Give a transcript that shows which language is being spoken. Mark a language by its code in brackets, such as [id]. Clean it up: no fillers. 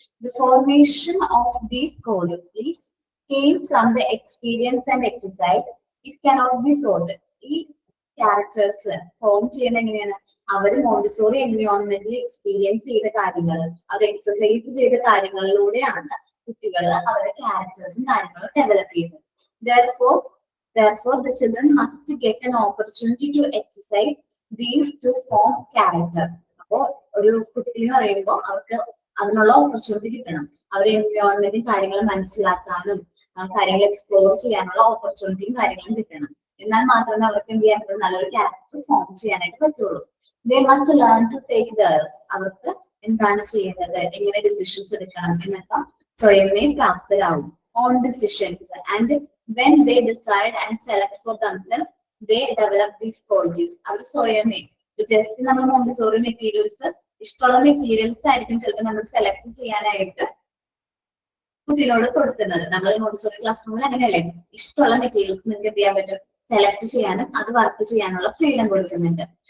[en] The formation of these qualities came from the experience and exercise. It cannot be taught. [ml] ഈ characters form ചെയ്യുന്ന എങ്ങനെയാണ്? അവർ Montessori എൻവയോൺമെന്റിൽ experience ചെയ്ത കാര്യങ്ങൾ, അവർ exercise ചെയ്ത കാര്യങ്ങളിലൂടെയാണ് കുട്ടികൾ അവരുടെ ക്യാരക്ടേഴ്സും കാര്യങ്ങളും ഡെവലപ്പ് ചെയ്യുന്നത്. [en] Therefore, the children must get an opportunity to exercise these to form character. [ml] അപ്പോ ഒരു കുട്ടി എന്ന് പറയുമ്പോൾ അവർക്ക് അതിനുള്ള ഓപ്പർച്യൂണിറ്റി കിട്ടണം. അവരുടെ എൻവയോൺമെന്റും കാര്യങ്ങളും മനസ്സിലാക്കാനും കാര്യങ്ങൾ എക്സ്പ്ലോർ ചെയ്യാനുള്ള ഓപ്പർച്യൂണിറ്റിയും കാര്യങ്ങളും കിട്ടണം. എന്നാൽ മാത്രമേ അവർക്ക് എന്ത് ചെയ്യാൻ പറ്റും, നല്ലൊരു ക്യാരക്ടർ ഫോം ചെയ്യാനായിട്ട് പറ്റുള്ളൂ. [en] They must learn to take theirs. [ml] അവർക്ക് എന്താണ് ചെയ്യുന്നത്, എങ്ങനെ ഡിസിഷൻസ് എടുക്കണം എന്നൊക്കെ സ്വയമേ പ്രാപ്തരാകും. [en] On decisions, and when they decide and select for themselves, they develop these qualities. [ml] അവർ സ്വയമേ ജസ്റ്റ് നമ്മൾ മോണ്ടിസോറി മെറ്റീരിയൽസ്, ഇഷ്ടമുള്ള മെറ്റീരിയൽസ് ആയിരിക്കും ചിലപ്പോൾ നമ്മൾ സെലക്ട് ചെയ്യാനായിട്ട് കുട്ടികളോട് കൊടുക്കുന്നത്. നമ്മൾ മോണ്ടിസോറി ക്ലാസ് റൂമിൽ അങ്ങനെയല്ലേ, ഇഷ്ടമുള്ള മെറ്റീരിയൽസ് നിങ്ങൾക്ക് എന്ത് ചെയ്യാൻ പറ്റും, സെലക്ട് ചെയ്യാനും അത് വർക്ക് ചെയ്യാനുള്ള ഫ്രീഡം കൊടുക്കുന്നുണ്ട്.